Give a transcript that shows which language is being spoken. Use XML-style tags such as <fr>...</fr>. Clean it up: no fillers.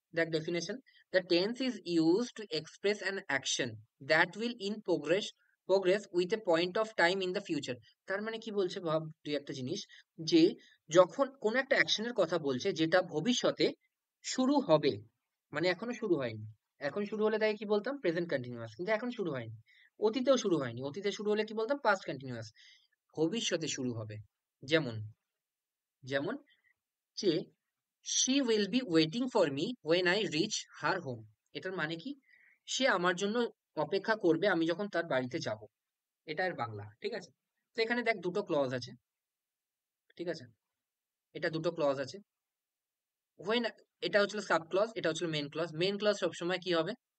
<bn>দেখ</bn> <en>Definition, the tense is used to express an action that will in progress with a point of time in the future.</en> <bn>তার মানে কি বলছে ভাব তুই একটা জিনিস, যে যখন কোন একটা অ্যাকশনের কথা বলছে যেটা ভবিষ্যতে শুরু হবে, মানে এখনো শুরু হয়নি। এখন শুরু হলে তাই কি বলতাম? প্রেজেন্ট কন্টিনিউয়াস, কিন্তু এখন শুরু হয়নি। অতীতেও শুরু হয়নি, অতীতে শুরু হলে কি বলতাম? Past continuous. ভবিষ্যতে শুরু হবে, যেমন যেমন যে</bn> <en>she will be waiting for me when I reach her home,</en> <bn>এটার মানে কি? সে আমার জন্য অপেক্ষা করবে আমি যখন তার বাড়িতে যাব, এটা এর বাংলা, ঠিক আছে? তো এখানে দেখ দুটো ক্লজ আছে, ঠিক আছে? এটা দুটো ক্লজ আছে। when, এটা হচ্ছিল সাব ক্লজ, এটা হচ্ছিল মেন ক্লজ। মেন ক্লজ সবসময় কি হবে?</bn>